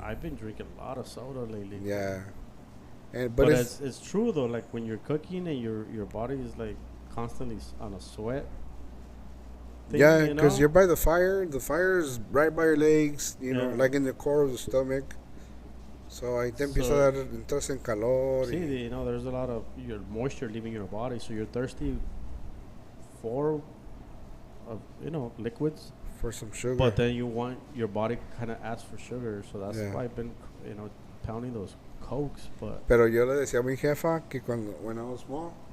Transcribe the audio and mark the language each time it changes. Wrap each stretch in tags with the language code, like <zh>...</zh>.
<en>I've been drinking a lot of soda lately. Yeah. But it's true though, like when you're cooking and your body is like constantly on a sweat. Yeah, because you're by the fire. The fire is right by your legs, you know, like in the core of the stomach.</en> <es>So ahí te empieza a dar, entras en calor.</es> <en>Sí, you know, there's a lot of your moisture leaving your body, so you're thirsty for, you know, liquids. For some sugar. But then your body kind of asks for sugar, so that's why I've been, you know, pounding those Cokes, but...</en> <es>Pero yo le decía a mi jefa que</es> <en>when I was small...</en>